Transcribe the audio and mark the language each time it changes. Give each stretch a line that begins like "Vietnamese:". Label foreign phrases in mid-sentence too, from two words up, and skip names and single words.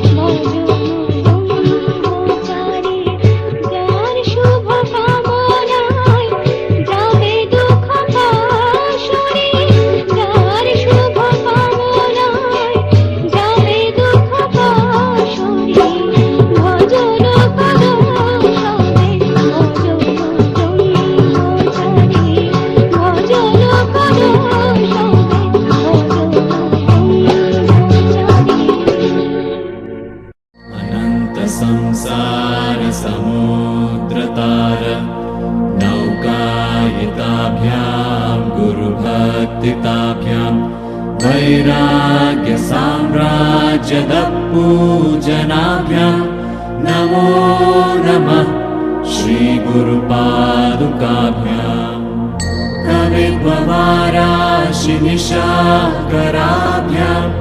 Bangla: ভজন যার শুভ কামনায় যাবে দুঃখ পাশরি যার শুভ কামনায় যাবে দুঃখ পাশরি ভজন করো সবে ভজন ভজন করো
Sanskrit: अनंत संसार समुद्रतार नौकायिताभ्यां गुरुभक्तिताभ्यां वैराग्य साम्राज्यदपूजनाभ्यां नमो नमः श्री गुरुपादुकाभ्यां कवित्ववाराशि निशाकराभ्यां